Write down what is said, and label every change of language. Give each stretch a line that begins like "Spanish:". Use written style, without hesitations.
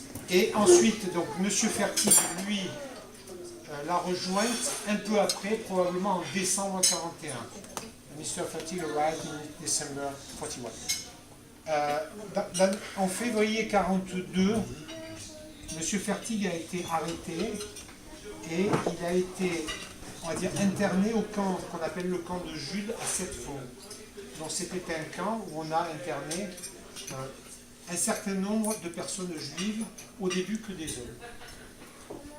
French: Et ensuite, donc, Monsieur Fertig, lui, l'a rejointe un peu après, probablement en décembre 41.
English: Mr. Fertig arrived in December 41.
French: En février 42, M. Fertig a été arrêté et il a été, on va dire, interné au camp qu'on appelle le camp de Jude à Sept-Fonds. Donc c'était un camp où on a interné un certain nombre de personnes juives, au début que des hommes.